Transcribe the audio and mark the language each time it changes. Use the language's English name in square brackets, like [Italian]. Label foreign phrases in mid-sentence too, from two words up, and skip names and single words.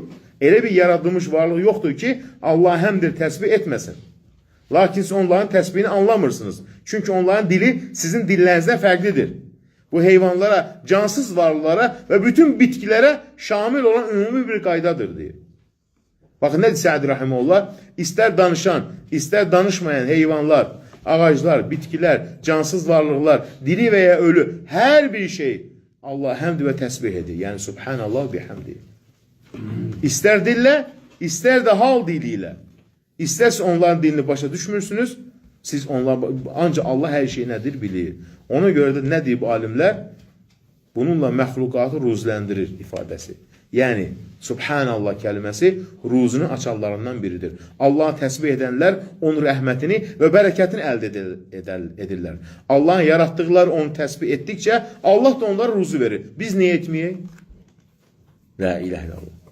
[Azerbaijani] Elə bir yaradılmış varlıq yoxdur ki, Allah'a həmd edib təsbih etməsin. Lakin siz onların təsbihini anlamırsınız. Çünki onların dili sizin dillərinizdən fərqlidir. Bu heyvanlara, cansız varlılara və bütün bitkilərə şamil olan ümumi bir qaydadır deyir. [Turkish] Bakın ne Sa'd Rahimullah? İster danışan, ister danışmayan heyvanlar, ağaclar, bitkiler, cansız varlıklar, diri veya ölü her bir şey Allah hamd ve tesbih edir. Yani [Arabic] Subhanallah bihamdi. [Turkish] İster dille, ister de hal diliyle. İsterse onların dilini başa düşmürsünüz. Siz onlar ancak Allah her şeyi nedir bilir. Ona göre de ne diyor bu alimler? [Azerbaijani] Bununla məxluqatı ruzləndirir ifadəsi. Yəni, Subhanallah kəlməsi ruzunun açarlarından biridir. Allah'ı təsbih edənlər onun rəhmətini və bərəkətini əldə edirlər. Allah'ın yaratdıqları onu təsbih etdikcə Allah da onlara ruzu verir. Biz niyə etməyək? [Arabic] La ilahe illallah.